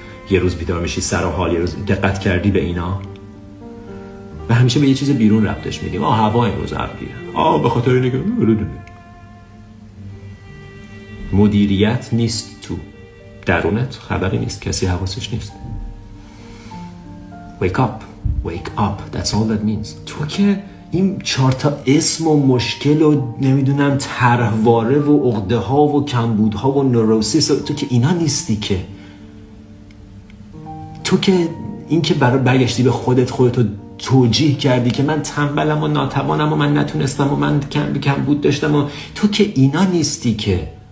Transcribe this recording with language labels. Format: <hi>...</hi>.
<fa>یه روز بیدار میشی سر و حال، یه روز. دقت کردی به اینا؟ و همیشه به یه چیز بیرون ربطش میدیم. هوا امروز ابریه، به خاطر اینه که مدیریت نیست تو درونت، خبری نیست، کسی حواسش نیست.</fa> <en>Wake up, that's all that means.</en> <fa>تو که این 4 تا اسم و مشکل و نمیدونم طرحواره و عقده ها و کمبودها و نوروسیس، تو که اینا نیستی که. تو که این که برای برگشتی به خودتو توجیه کردی که من تنبلم و ناتوانم و من نتونستم و من کمبود داشتم و تو که اینا نیستی که.</fa>